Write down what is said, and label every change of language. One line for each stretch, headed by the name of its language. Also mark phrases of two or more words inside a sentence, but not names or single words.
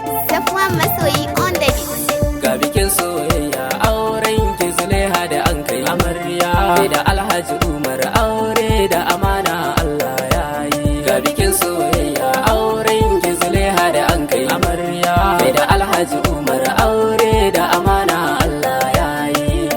English: Safwan Masoyi on the beat.
Hausa: Ga bikin soyayya, auren ki Zulaiha da an kai. Amarya, kai da Alhaji Umar, aure da amana Allah ya yi. Ga bikin soyayya, auren ki Zulaiha da an kai. Amarya, kai da Alhaji Umar, aure da amana Allah ya yi.